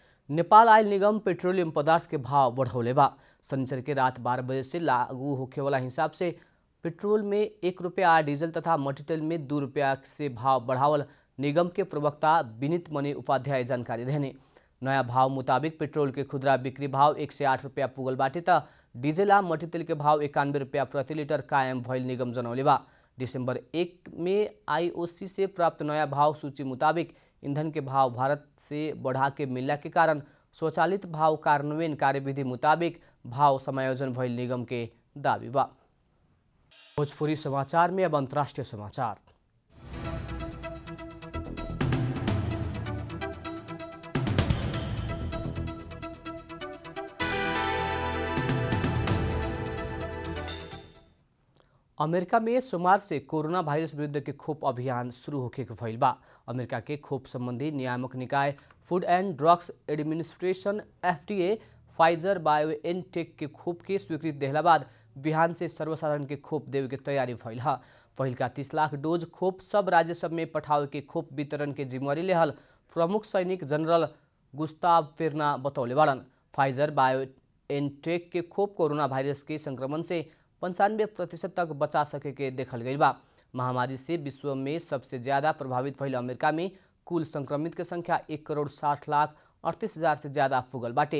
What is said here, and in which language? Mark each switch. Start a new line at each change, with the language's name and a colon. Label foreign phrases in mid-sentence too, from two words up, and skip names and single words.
Bhojpuri: नेपाल आयल निगम पेट्रोलियम पदार्थ के भाव बढ़ौले बा। शनिचर के रात 12 बजे से लागू होखे वाला हिसाब से पेट्रोल में 1 रुपया, डीजल तथा मटीतेल में 2 रुपया से भाव बढ़ावल निगम के प्रवक्ता विनीत मणि उपाध्याय जानकारी देने। नया भाव मुताबिक पेट्रोल के खुदरा बिक्री भाव 108 रुपया पुगल बाटे त डीजल आ मटीतेल के भाव 91 रुपया प्रति लिटर कायम भइल निगम जनौले बा। दिसंबर 1 में IOC से प्राप्त नया भाव सूची मुताबिक ईंधन के भाव भारत से बढ़ा के मिलने के कारण स्वचालित भाव कार्यान्वयन कार्यविधि मुताबिक भाव समायोजन भइल निगम के दावी बा। भोजपुरी समाचार में अब अंतर्राष्ट्रीय समाचार। अमेरिका में सोमवार से कोरोना वायरस विरुद्ध के खोप अभियान शुरू होके भइल बा। अमेरिका के खोप संबंधी नियामक निकाय फूड एंड ड्रग्स एडमिनिस्ट्रेशन FDA फाइजर बायोएनटेक के खोप के स्वीकृति देहला बाद बिहान से सर्वसाधारण के खोप देवे के तैयारी भइल है। पहिलका 30 लाख डोज खोप सब राज्य सब में पठावे के खोप वितरण के जिम्मेवारी लेहल प्रमुख सैनिक जनरल गुस्ताव पेर्ना बतौले बाड़न। फाइजर बायोएनटेक के खोप कोरोना वायरस के संक्रमण से 95% तक बचा सके के देखल गई बा। महामारी से विश्व में सबसे ज्यादा प्रभावित भइल अमेरिका में कुल संक्रमित के संख्या 1,60,38,000 से ज्यादा पुगल बाटे।